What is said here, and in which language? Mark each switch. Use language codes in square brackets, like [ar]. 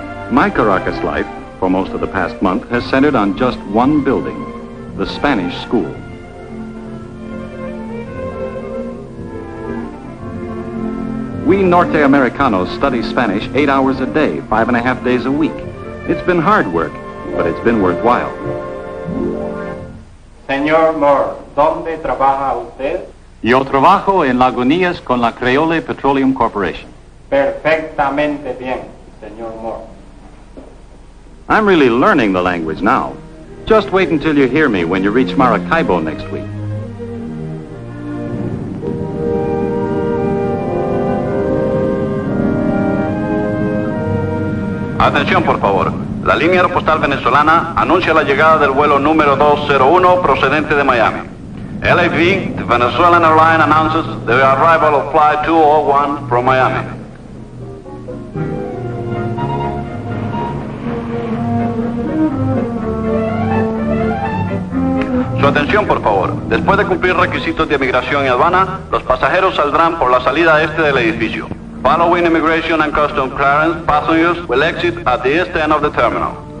[en] My Caracas life, for most of the past month, has centered on just one building, the Spanish school. We norteamericanos study Spanish 8 hours a day, 5.5 days a week. It's been hard work, but it's been worthwhile. [es] Señor Moore, ¿dónde trabaja usted? Yo trabajo en Lagunías con la Creole Petroleum Corporation. Perfectamente bien, señor Moore. [en] I'm really learning the language now. Just wait until you hear me when you reach Maracaibo next week. [es] Atención, por favor. La línea aeropostal venezolana anuncia la llegada del vuelo número 201 procedente de Miami. [en] LAV, the Venezuelan airline, announces the arrival of flight 201 from Miami. [es] Su atención, por favor. Después de cumplir requisitos de migración y aduana, los pasajeros saldrán por la salida este del edificio. [en] Following immigration and customs clearance, passengers will exit at the east end of the terminal.